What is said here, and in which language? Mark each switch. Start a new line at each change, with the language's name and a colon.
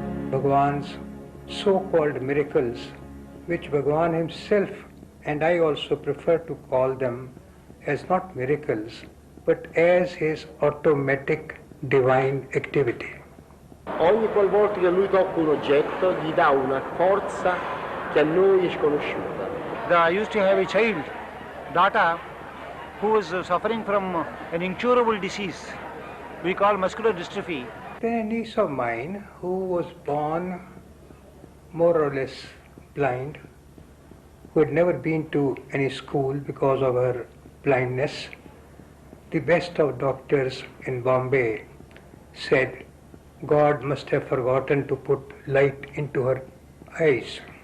English: Bhagwan's so-called miracles, which Bhagwan himself and I also prefer to call them as not miracles, but as his automatic divine activity.
Italian: Ogni qualvolta che lui tocca un oggetto gli dà una forza che a noi è sconosciuta.
English: I used to have a child, daughter, who was suffering from an incurable disease we call muscular dystrophy. Then a niece of mine who was born more or less blind, who had never been to any school because of her blindness, the best of doctors in Bombay said God must have forgotten to put light into her eyes.